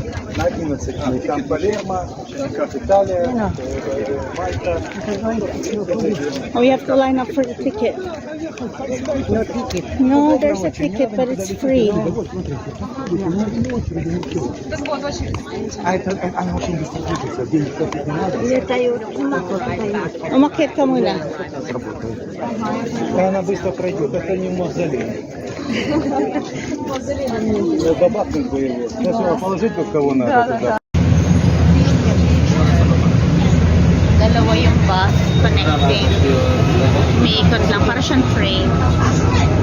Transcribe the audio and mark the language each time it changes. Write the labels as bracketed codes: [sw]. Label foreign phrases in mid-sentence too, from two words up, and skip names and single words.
[ru] на 11 дней. Там Палермо, как Италия, Мальта. [en] Oh, we have to line up for the ticket. No ticket. No, there's a ticket, but it's free. [ru] А это она очень быстро движется, денег платить не надо. [tl] Hindi tayo, umakot tayo. Umakyat ka muna. [ru] Да она быстро пройдет, это не мавзолей. Бабахнуть бы его. Сейчас его положить бы в кого надо туда. [tl] Dalawa yung [en] bus connecting. [tl] Umiikot lang para siyang train.